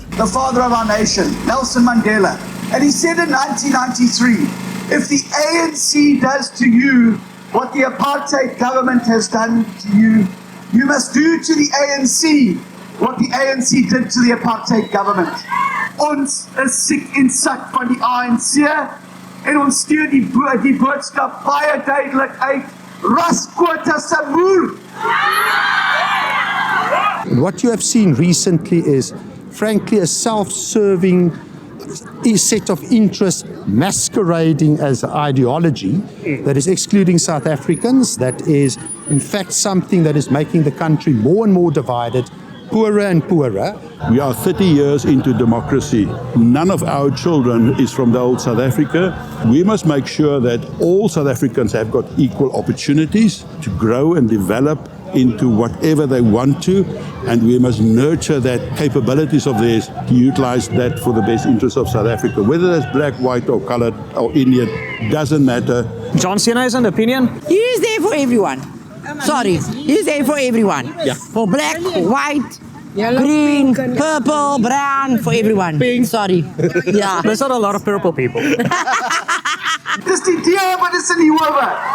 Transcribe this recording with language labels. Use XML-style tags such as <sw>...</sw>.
<en>The father of our nation, Nelson Mandela. And he said in 1993, if the ANC does to you what the apartheid government has done to you, you must do to the ANC what the ANC did to the apartheid government.</en> <af>Ons is siek en sak van die ANC en ons stuur die boodskap baie duidelik uit. Rasquota se moer.</af> <en>What you have seen recently is, frankly, a self-serving set of interests masquerading as ideology that is excluding South Africans, that is in fact something that is making the country more and more divided, poorer and poorer. We are 30 years into democracy. None of our children is from the old South Africa. We must make sure that all South Africans have got equal opportunities to grow and develop into whatever they want to, and we must nurture that capabilities of theirs to utilize that for the best interest of South Africa. Whether that's black, white or colored or Indian, doesn't matter. John Steenhuisen, opinion? He is there for everyone. Sorry, he is there for everyone. Yeah. For black, white, green, purple, brown, for everyone. Pink. Sorry. Yeah. There's not a lot of purple people.</en> <af>Dis die deel wat is in die howe.</af>